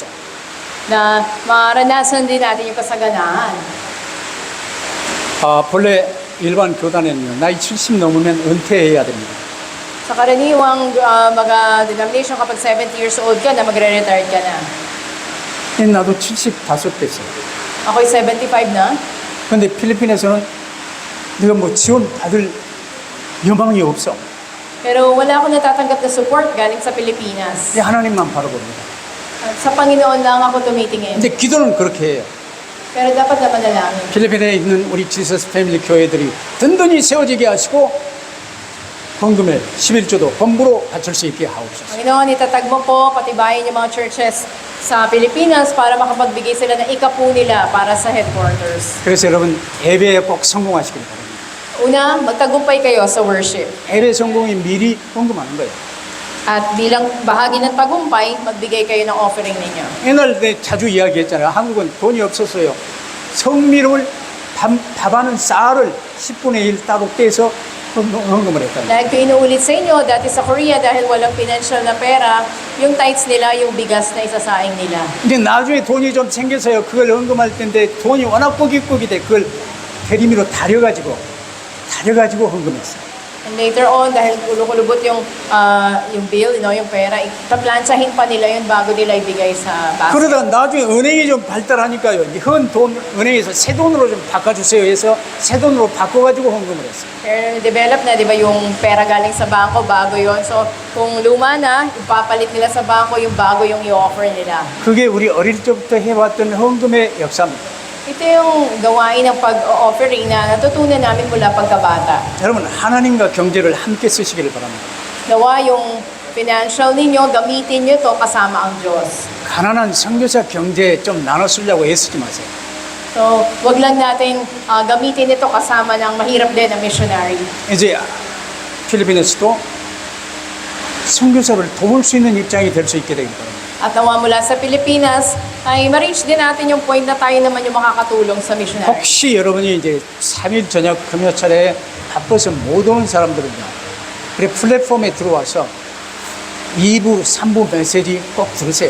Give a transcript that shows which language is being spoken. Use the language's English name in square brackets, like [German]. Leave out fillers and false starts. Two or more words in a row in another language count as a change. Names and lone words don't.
[Filipino] Na maranasan din natin yung kasaganaan. [Korean] 본래 일반 교단에는요 나이 70 넘으면 은퇴해야 됩니다. [Filipino] Sa karaniwang mga denomination, kapag 70 [English] years old [Filipino] ka na, magre-retire ka na. [Korean] 나도 75 됐어요. [Filipino] Ako'y 75 na. [Korean] 근데 필리핀에서는 네가 뭐 지원 받을 여망이 없어. [Filipino] Pero wala akong natatanggap na support galing sa Pilipinas. [Korean] 근데 하나님만 바라봅니다. [Filipino] At sa Panginoon lang ako tumitingin. [Korean] 근데 기도는 그렇게 해요. [Filipino] Pero dapat na manalangin. [Korean] 필리핀에 있는 우리 지서스 패밀리 교회들이 든든히 세워지게 하시고 헌금을 11조도 범부로 바칠 수 있게 하옵소서. [Filipino] Panginoon, itatag mo po, patibayin yung mga churches sa Pilipinas para makapagbigay sila ng ikapu nila para sa headquarters. [Korean] 그래서 여러분 예배에 꼭 성공하시길 바랍니다. [Filipino] Una, magtagumpay kayo sa worship. [Korean] 예배 성공이 미리 헌금하는 거예요. [Filipino] At bilang bahagi ng tagumpay, magbigay kayo ng offering ninyo. [Korean] 옛날 내 자주 이야기했잖아요. 한국은 돈이 없었어요. 성미를 밥하는 쌀을 10분의 1 따로 떼서 헌금을 했다는 거예요. [Filipino] Dahil ko inuulit sa inyo, dati sa Korea, dahil walang financial na pera, yung tithes nila, yung bigas na isasaing nila. [Korean] 근데 나중에 돈이 좀 생겨서요. 그걸 헌금할 텐데 돈이 워낙 꾸깃꾸깃해. 그걸 대리미로 다려가지고 헌금했어요. [English] And later on, [Filipino] dahil kulubot yung bill, yung pera, itaplantsahin pa nila yun bago nila ibigay sa basket. [Korean] 그러다 나중에 은행이 좀 발달하니까요. 이제 헌 돈 은행에서 새 돈으로 좀 바꿔주세요 해서 새 돈으로 바꿔가지고 헌금을 했어요. [Filipino] Pero develop na, di ba, yung pera galing sa bangko, bago yon. So, kung luma na, ipapalit nila sa bangko yung bago yung i-offer nila. [Korean] 그게 우리 어릴 때부터 해왔던 헌금의 역사입니다. [Filipino] Ito yung gawain ng pag-offering na natutunan namin mula pagkabata. [Korean] 여러분 하나님과 경제를 함께 쓰시기를 바랍니다. [Filipino] Nawa yung financial ninyo, gamitin nyo to kasama ang Diyos. [Korean] 가난한 선교사 경제 좀 나눠 쓰려고 애쓰지 마세요. [Filipino] So, wag lang natin gamitin ito kasama ng mahirap din na missionary. [Korean] 이제 필리핀에서도 선교사를 도울 수 있는 입장이 될 수 있게 되길 바랍니다. [Filipino] At nawa mula sa Pilipinas, ay ma-reach din natin yung point na tayo naman yung makakatulong sa missionary. [Korean] 혹시 여러분이 이제 3일 저녁 금요철에 바빠서 못 오는 사람들은요. 그래 플랫폼에 들어와서 2부, 3부 메시지 꼭 들으세요.